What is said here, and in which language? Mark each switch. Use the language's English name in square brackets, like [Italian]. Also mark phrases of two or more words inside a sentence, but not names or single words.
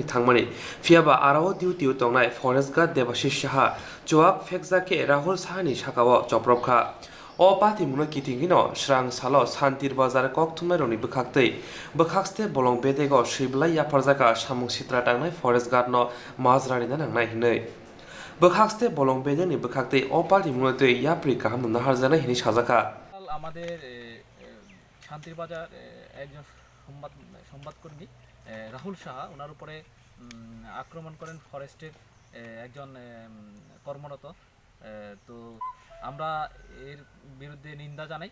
[Kok Borok] Thangmani Fiaba Arao Diu Tongnai [English] Forest Guard [Kok Borok] Devashish Shaha Joak Fekzake Rahul Sahani Shakawa Joprobkha O Patimno Kitingino Shrang Salo Shantir Bazar Koktumeroni Bukakste Bolong Bedego Shiblai Yaparzaka Shamung Sitra Tangnai [English] Forest Guard [Kok Borok] no Mazrani Nangnai Hinei Bukakste Bolong Bedeni Bukakte O Patimno Yapri Kaham Naharzana Hini Shazaka [Bangla] আমাদের শান্তির বাজার একজন সংবাদকর্মী রাহুল সাহা ওনার উপরে আক্রমণ করেন ফরেস্টের একজন কর্মরত। তো আমরা এর বিরুদ্ধে নিন্দা জানাই।